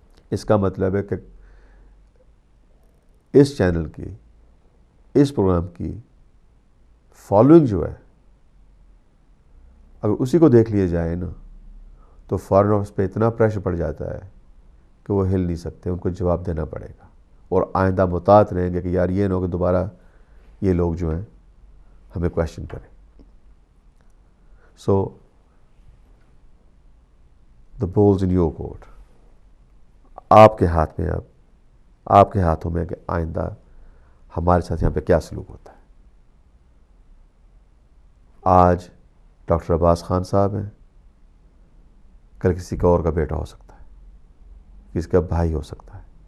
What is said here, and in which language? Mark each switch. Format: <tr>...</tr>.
<ur>اس کا مطلب ہے کہ اس چینل کی، اس پروگرام کی فالوئنگ جو ہے، اگر اسی کو دیکھ لیا جائے نا تو فارن آفس پہ اتنا پریشر پڑ جاتا ہے کہ وہ ہل نہیں سکتے، ان کو جواب دینا پڑے گا، اور آئندہ محتاط رہیں گے کہ یار یہ نہ ہو کہ دوبارہ یہ لوگ جو ہیں ہمیں کویشچن کریں. سو</ur> <en>the ball's in your court.</en> <ur>آپ کے ہاتھ میں، اب آپ کے ہاتھوں میں کہ آئندہ ہمارے ساتھ یہاں پہ کیا سلوک ہوتا ہے. آج ڈاکٹر عباس خان صاحب ہیں، کل کسی کا اور کا بیٹا ہو سکتا ہے، کسی کا بھائی ہو سکتا ہے.</ur>